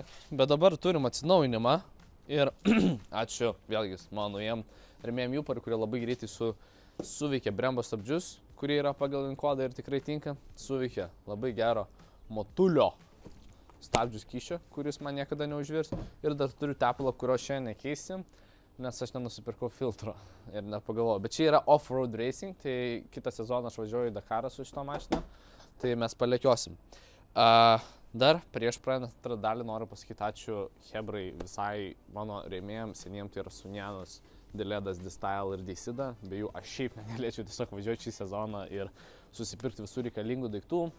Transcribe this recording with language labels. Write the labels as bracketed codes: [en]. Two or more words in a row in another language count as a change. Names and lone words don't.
[lt] Bet dabar turim atsinaujinimą. Ir ačiū vėlgi mano naujiem rėmėjam Juparui, kurie labai greitai suveikė Brembo stabdžius, kurie yra pagal VIN-kodą ir tikrai tinka. Suveikė labai gero motulio stabdžių skysčio, kuris man niekada neužvirs. Ir dar turiu tepalą, kurio šiandien nekeisim, nes aš nenusipirkau filtro ir nepagalvojau. Bet čia yra [en] off-road racing, [lt] tai kitą sezoną aš važiuoju į Dakarą su šito mašina, tai mes palekiosim. Dar prieš pradedant antrą dalį noriu pasakyti ačiū Hebrai visai mano rėmėjams, seniem tai yra Sunjanas, Deledas, D-Style ir D-Sida. Be jų aš šiaip negalėčiau tiesiog važiuoti šį sezoną ir susipirkti visų reikalingų daiktų.